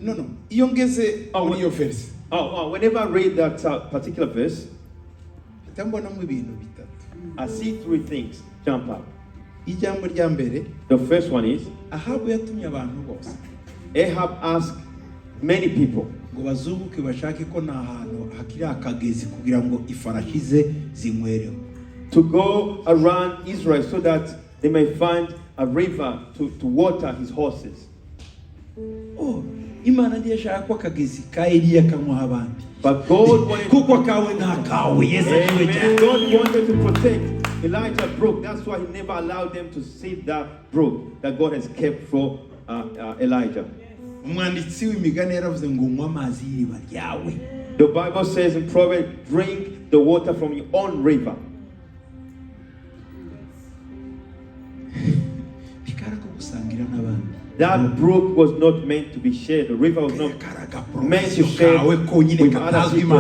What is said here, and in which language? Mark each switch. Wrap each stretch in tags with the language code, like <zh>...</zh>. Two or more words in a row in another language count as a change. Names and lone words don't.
<en>Whenever I read that particular verse, I see three things jump up. The first one is Ahab asked many people</en> <rw>hakiri akagezi kugira ngo ifarashi ze zinywereho.</rw> <en>To go around Israel so that they may find a river to water his horses.</en> <rw>Oh, Imana ndiye shaka ko akagezi ka Eliya kanywa abandi.</rw> <en>But God wanted</en> <rw>kuko kawe na kawe Yesu</rw> <en>Amen. God wanted to protect Elijah's brook. That's why he never allowed them to see that brook that God has kept for Elijah.</en> <rw>Umwanditsi w'imigani yaravuze ngo unywa amazi y'iriba ryawe.</rw> <en>The Bible says in Proverbs, drink the water from your own river. That brook was not meant to be shared. The river was not meant to share with other people.</en>